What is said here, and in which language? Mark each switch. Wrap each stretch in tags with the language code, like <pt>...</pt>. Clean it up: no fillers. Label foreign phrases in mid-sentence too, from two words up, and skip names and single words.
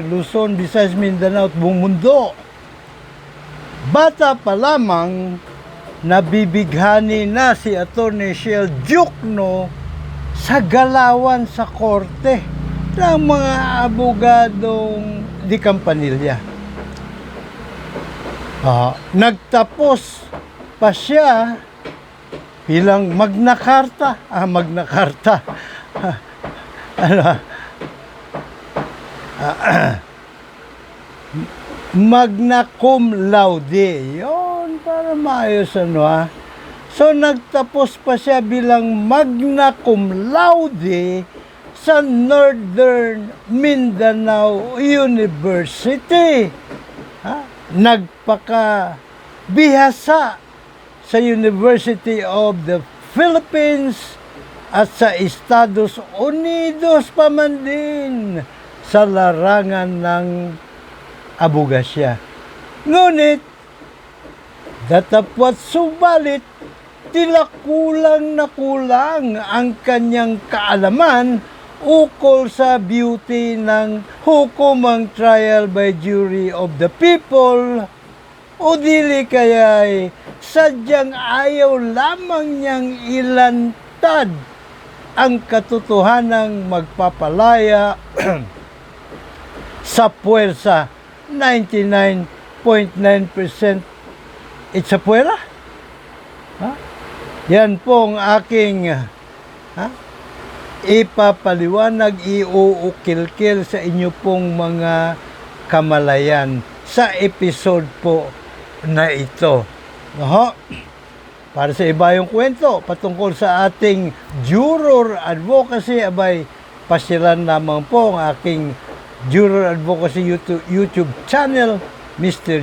<tl>Luzon, Visayas, Mindanao at buong mundo. Bata pa lamang, nabibighani na si Atty. Shell Diokno sa galawan sa korte ng mga abogadong di Campanilla. Nagtapos pa siya bilang Magna Carta.</tl> <la>Magna Carta. Magna cum laude.</la> <tl>Yun, para maayos So, nagtapos pa siya bilang</tl> <la>Magna cum laude</la> <tl>sa Northern Mindanao University. Nagpakabihasa sa University of the Philippines at sa Estados Unidos pa man din sa larangan ng abogasya. Ngunit, datapwat subalit, tila kulang na kulang ang kanyang kaalaman ukol sa beauty ng hukumang</tl> <en>trial by jury of the people</en> <tl>o dili kaya'y sadyang ayaw lamang niyang ilantad ang katotohanang magpapalaya sa puwersa.</tl> <en>99.9% it's a puwera.</en> <tl>Yan pong aking ipapaliwanag, iuukil-kil sa inyo pong mga kamalayan sa episode po na ito. Para sa iba yung kwento patungkol sa ating</tl> <en>juror advocacy,</en> <tl>abay pasiran lamang po ang aking</tl> <en>juror advocacy YouTube channel,</en> <tl>Mr.</tl>